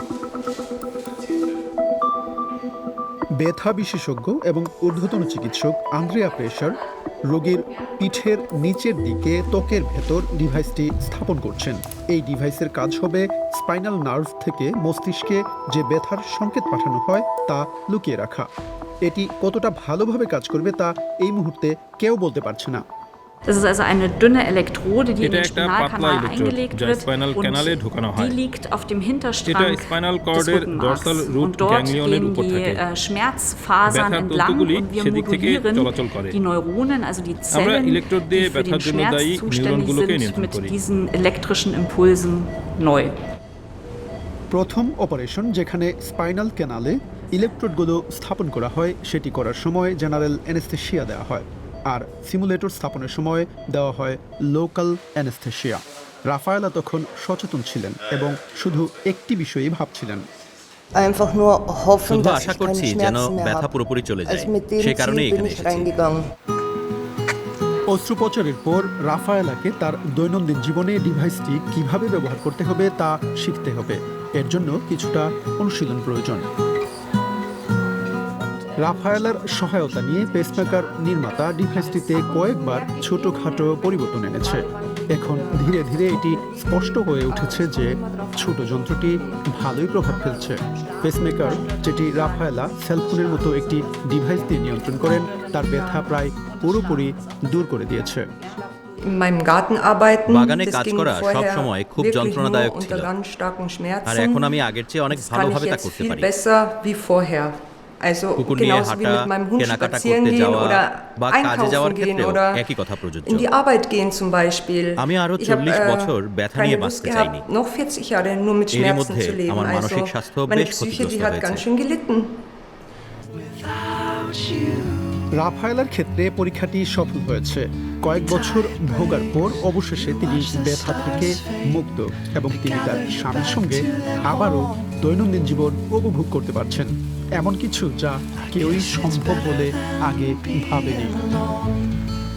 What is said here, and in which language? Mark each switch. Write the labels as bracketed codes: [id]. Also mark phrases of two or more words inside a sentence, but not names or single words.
[bn] ব্যথা বিশেষজ্ঞ এবং ঊর্ধ্বতন চিকিৎসক আন্দ্রেয়া প্রেসার রোগীর পিঠের নিচের দিকে ত্বকের ভেতর ডিভাইসটি স্থাপন করছেন। এই ডিভাইসের কাজ হবে [en] spinal nerve [bn] থেকে মস্তিষ্কে যে ব্যথার সংকেত পাঠানো হয় তা লুকিয়ে রাখা। এটি কতটা ভালোভাবে কাজ করবে তা এই মুহূর্তে কেউ বলতে পারছে না। [de] Das ist also eine dünne Elektrode, die in den [bn] একটা পাতলা [de] Spinalkanal [bn] ইলেকট্রোড [de] eingelegt [bn] যা [de] wird [en] spinal canale [de] und [bn] ঢোকানো [de] die [bn] হয়। [de] liegt auf dem [bn] এটা [de] Hinterstrang [bn] স্পাইনাল [de] des [bn] কর্ডের [de] Rückenmarks. [en] dorsal root [de] Und dort [bn] গ্যাংলিয়নের [de] gehen [bn] উপর [de] die [bn] থাকে। [de] Schmerzfasern [bn] ব্যথার [de] entlang [bn] তন্তুগুলি [de] und wir [bn] সেদিক থেকে [de] modulieren [bn] চলাচল করে। [de] die Neuronen, also die [bn] আমরা [de] Zellen, [bn] ইলেকট্রোড [de] die [bn] দিয়ে [de] für den [bn] ব্যথার জন্য [de] Schmerz [bn] দায়ী [de] zuständig [bn] নিউরনগুলোকে [de] sind, [bn] নিয়ন্ত্রণ [de] mit [bn] করি। [de] diesen elektrischen Impulsen neu. [bn] প্রথম অপারেশন যেখানে [en] spinal canale [bn] ইলেকট্রোডগুলো স্থাপন করা হয় সেটি করার সময় [en] general anesthesia [bn] দেওয়া হয়, আর সিমুলেটর স্থাপনের সময় দেওয়া হয় [en] local anesthesia. [bn] রাফায়েলা তখন সচেতন ছিলেন এবং শুধু একটি বিষয়ই ভাবছিলেন। [de] Einfach nur hoffen, [bn] শুধু [de] dass [bn] আশা [de] ich [bn] করছি [de] keine [bn] যেন [de] Schmerzen mehr [bn] ব্যথা [de] habe. [bn] পুরোপুরি চলে যায়, [de] Also mit dem [bn] সে কারণেই [de] Ziel bin [bn] এখানে [de] ich [bn] এসেছি। [de] reingegangen. [bn] অস্ত্রোপচারের পর রাফায়েলাকে তার দৈনন্দিন জীবনে ডিভাইসটি কিভাবে ব্যবহার করতে হবে তা শিখতে হবে। এর জন্য কিছুটা অনুশীলন প্রয়োজন। রাফায়েলার সহায়তা নিয়ে পেসমেকার নির্মাতা ডিভাইসটিতে কয়েকবার ছোটখাটো পরিবর্তন এনেছে। এখন ধীরে ধীরে এটি স্পষ্ট হয়ে উঠেছে যে ছোট যন্ত্রটি ভালোই প্রভাব ফেলছে। পেসমেকার, যেটি রাফায়েলা সেলফোনের মতো একটি ডিভাইস দিয়ে নিয়ন্ত্রণ করেন, তার ব্যথা প্রায় পুরোপুরি দূর করে দিয়েছে। [de] In meinem Garten arbeiten, [bn] বাগানে [de] das [bn] কাজ [de] ging [bn] করা [de] vorher [bn] সবসময় খুব [de] wirklich [bn] যন্ত্রণাদায়ক [de] nur [bn] ছিল, [de] unter ganz starken [bn] আর [de] Schmerzen. [bn] এখন আমি আগের চেয়ে অনেক [de] Das kann ich [bn] ভালোভাবে তা [de] jetzt [bn] করতে [de] viel [bn] পারি। [de] besser wie vorher. Also [bn] কুকুর নিয়ে [de] genauso wie [bn] হাঁটা, [de] mit meinem Hund [bn] কেনাকাটা [de] spazieren [bn] করতে [de] gehen [bn] যাওয়া [de] oder [bn] বা কাজে [de] einkaufen [bn] যাওয়ার [de] gehen [bn] ক্ষেত্রেও [de] oder [bn] একই কথা প্রযোজ্য। [de] in die Arbeit gehen zum Beispiel. [bn] আমি আরো [de] Ich habe [bn] 40 বছর ব্যথা নিয়ে [de] keine Lust [bn] বাঁচতে চাইনি। [de] gehabt, noch 40 Jahre nur mit [bn] এরই [de] Schmerzen [bn] মধ্যে [de] zu leben. [bn] আমার [de] Also [bn] মানসিক স্বাস্থ্য [de] meine [bn] বেশ [de] Psyche, die [bn] ক্ষতিগ্রস্ত [de] hat ganz [bn] হয়েছে। [de] schön gelitten. [bn] রাফায়েলার ক্ষেত্রে পরীক্ষাটি সফল হয়েছে। কয়েক বছর ভোগার পর অবশেষে তিনি ব্যথা থেকে মুক্ত এবং তিনি তার স্বামীর সঙ্গে আবারও দৈনন্দিন জীবন উপভোগ করতে পারছেন। এমন কিছু যা কেউই সম্ভব বলে আগে ভাবেনি।